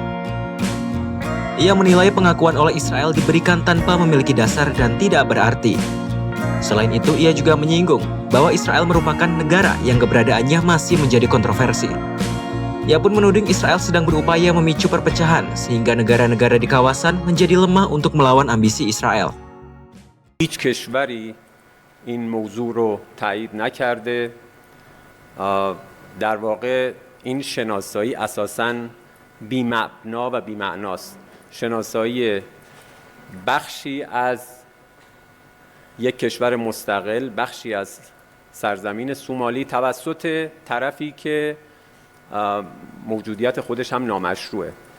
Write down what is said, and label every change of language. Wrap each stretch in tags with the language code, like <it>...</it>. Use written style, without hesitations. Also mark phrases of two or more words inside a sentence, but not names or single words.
<id>Ia menilai pengakuan oleh Israel diberikan tanpa memiliki dasar dan tidak berarti. Selain itu, ia juga menyinggung bahwa Israel merupakan negara yang keberadaannya masih menjadi kontroversi. Ia pun menuding Israel sedang berupaya memicu perpecahan sehingga negara-negara di kawasan menjadi lemah untuk melawan ambisi Israel.</id> <fa>هیچ کشوری این موضوع رو تایید نکرده. در واقع این شناسایی اساساً بی‌مبنا و بی‌معناست. شناسایی بخشی از یک کشور مستقل بخشی از سرزمین سومالی توسط طرفی که موجودیت خودش هم نامشروعه.</fa>